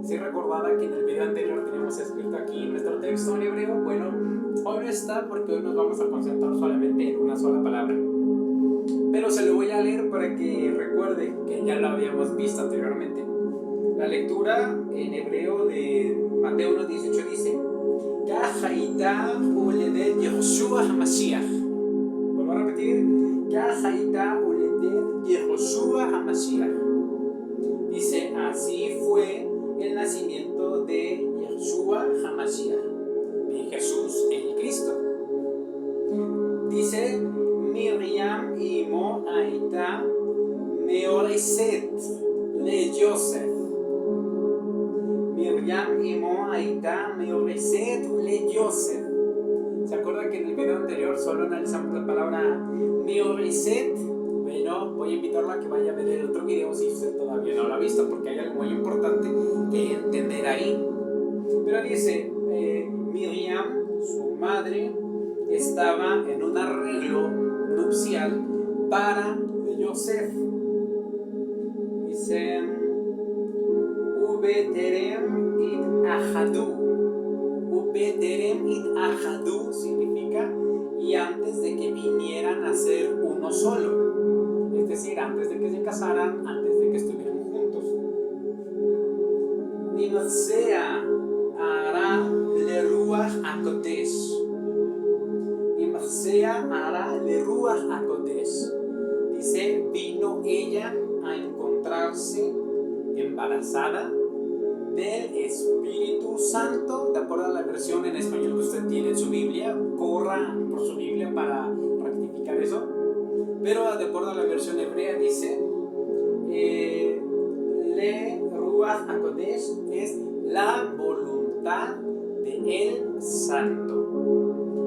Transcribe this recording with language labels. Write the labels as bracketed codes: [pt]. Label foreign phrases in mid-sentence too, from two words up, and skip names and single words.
[es] Si recordaba que en el video anterior teníamos escrito aquí nuestro texto en hebreo, bueno, hoy no está porque hoy nos vamos a concentrar solamente en una sola palabra. Pero se lo voy a leer para que recuerde que ya lo habíamos visto anteriormente. La lectura en hebreo de Mateo 1:18 dice: [he] כך הייתה הולדת יהושע המשיח. [es] Vuelvo a repetir: [he] כך הייתה הולדת יהושע המשיח. [es] Dice: así fue el nacimiento de Yehoshua HaMashiach, de Jesús el Cristo. [he] Dice: מרים אמו הייתה מאורסת ליוסף. מרים אמו הייתה מאורסת ליוסף. [es] ¿Se acuerdan que en el video anterior solo analizamos la palabra meoreset? Bueno, voy a invitarla a que vaya a ver el otro video si usted todavía no lo ha visto, porque hay algo muy importante que entender ahí. Pero dice, Miriam, su madre, estaba en un arreglo nupcial para Yosef. [he] Dice: ובטרם יתאחדו. ובטרם יתאחדו [es] significa y antes de que vinieran a ser uno solo. Es decir, antes de que se casaran, antes de que estuvieran juntos. [he] נמצאה הרה לרוח הקודש. נמצאה הרה לרוח הקודש. [es] Dice: vino ella a encontrarse embarazada del Espíritu Santo. De acuerdo a la versión en español que usted tiene en su Biblia, corra por su Biblia para rectificar eso. Pero de acuerdo a la versión hebrea dice: [he] לרוח הקודש [es] es la voluntad de el Santo.